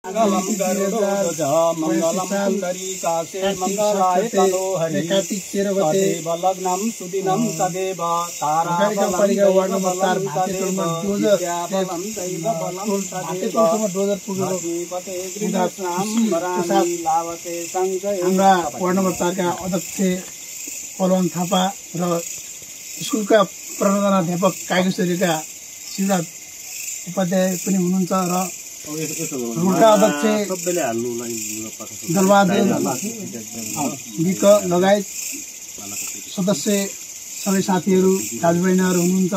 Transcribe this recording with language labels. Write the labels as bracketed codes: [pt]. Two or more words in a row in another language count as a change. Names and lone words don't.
[sa] मंगलम गरुड़ध्वज मंगलम पुंडरीकाक्षे मंगलाय तनोहरि तदेव लग्नं सुदिनं तदेव ताराबलं विद्याबलं दैवबलं तदेव लक्ष्मीपते गृहस्नां वराणि लावते संजय। [ne] हाम्रा वार्ड नम्बर 4 का अध्यक्ष पलवान थापा र स्कुलका प्रधानाध्यापक कागेश्वरीका शिवराज उपाध्याय पनि हुनुहुन्छ र रोडका अध्यक्ष दलबहादुर विक लगायत सदस्य सबै साथीहरू दाजुबहिनीहरू हुनुहुन्छ।